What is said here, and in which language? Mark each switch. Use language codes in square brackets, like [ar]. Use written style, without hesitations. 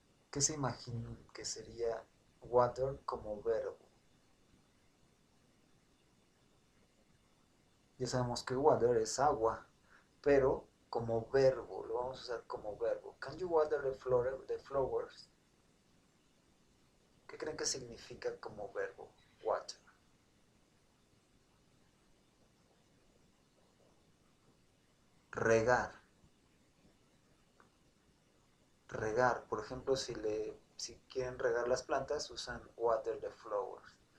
[es] ¿Qué se imaginan que sería water como verbo? Ya sabemos que water es agua, pero como verbo, lo vamos a usar como verbo. [en] Can you water the flowers? [es] ¿Qué creen que significa como verbo? Water. Regar. Regar. Por ejemplo, si quieren regar las plantas, usan [en] water the flowers.